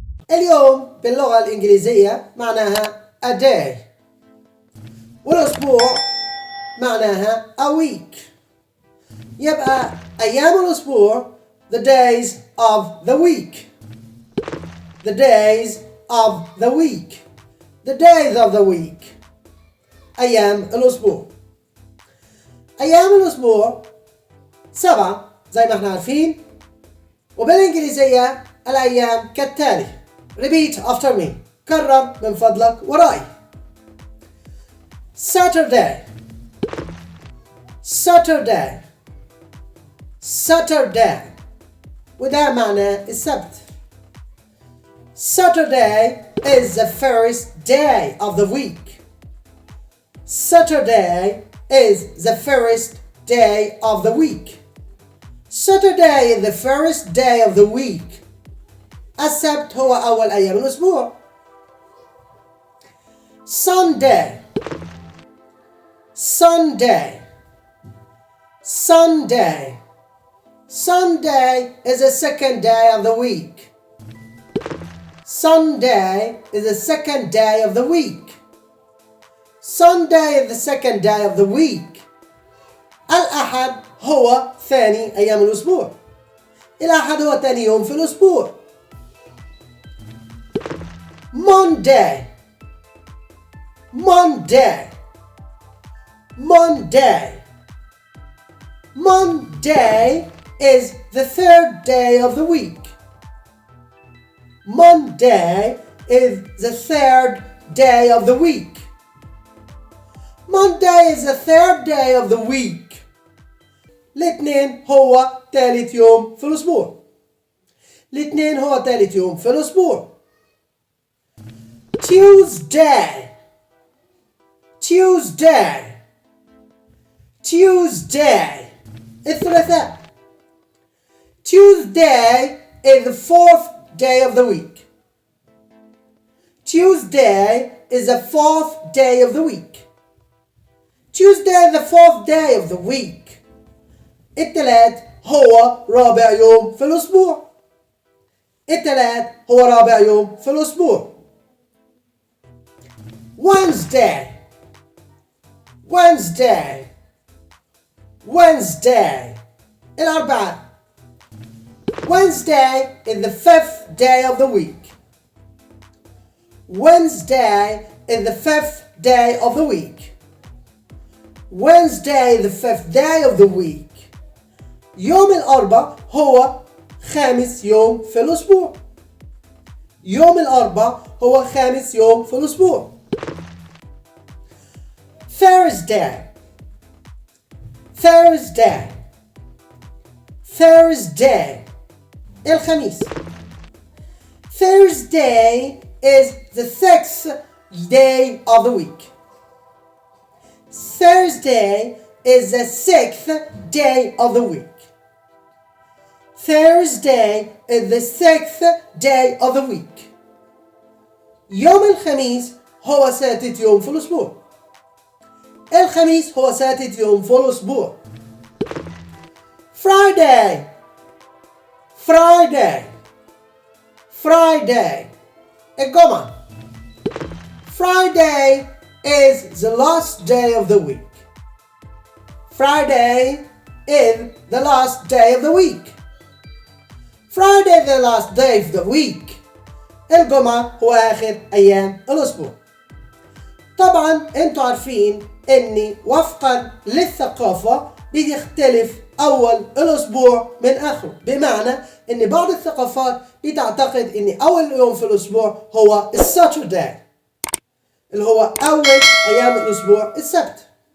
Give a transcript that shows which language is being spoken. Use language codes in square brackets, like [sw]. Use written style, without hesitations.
[ar] اليوم باللغة الإنجليزية معناها a day، والأسبوع معناها a week. يبقى أيام الأسبوع [en] the days of the week. The days of the week. The days of the week. [ar] أيام الأسبوع. أيام الأسبوع 7 زي ما احنا عارفين، وبالإنجليزية الأيام كالتالي. [en] Repeat after me. [ar] كرر من فضلك وراي. [en] Saturday. Saturday. Saturday. [ar] وده معنى السبت. [en] Saturday is the first day of the week. Saturday is the first day of the week. Saturday is the first day of the week. [ar] السبت هو أول أيام الأسبوع. [en] Sunday. Sunday. Sunday. Sunday is the second day of the week. Sunday is the second day of the week. Sunday is the second day of the week. [ar] الأحد هو ثاني أيام الأسبوع. الأحد هو ثاني يوم في الأسبوع. [en] Monday. Monday. Monday. Monday is the third day of the week. Monday is the third day of the week. Monday is the third day of the week. [ar] الاثنين هو ثالث يوم في الأسبوع. الاثنين هو ثالث يوم في الأسبوع. [en] Tuesday. Tuesday. Tuesday. الثلاثاء. Tuesday is the fourth day of the week. Tuesday is the fourth day of the week. Tuesday is the fourth day of the week. [ar] الثلاث هو رابع يوم في الأسبوع. الثلاث هو رابع يوم في الأسبوع. [en] Wednesday. Wednesday. Wednesday. الأربعاء. Wednesday is the fifth day of the week. Wednesday is the fifth day of the week. Wednesday is the fifth day of the week. [ar] يوم الأربعاء هو خامس يوم في الأسبوع. يوم الأربعاء هو خامس يوم في الأسبوع. [en] Thursday. Thursday. Thursday. الخميس. Thursday is the sixth day of the week. Thursday is the sixth day of the week. Thursday is the sixth day of the week. [ar] يوم الخميس هو سادس يوم في الأسبوع. الخميس هو سادس يوم في الأسبوع. [en] Friday. Friday. Friday. الجمعة. Friday is the last day of the week. Friday is the last day of the week. Friday the last day of the week. [ar] الجمعة هو آخر أيام الأسبوع. طبعا انتوا عارفين اني وفقا للثقافة بيختلف أول الأسبوع من آخره، بمعنى ان بعض الثقافات بتعتقد ان أول يوم في الأسبوع هو الساترداي اللي هو أول أيام الأسبوع السبت.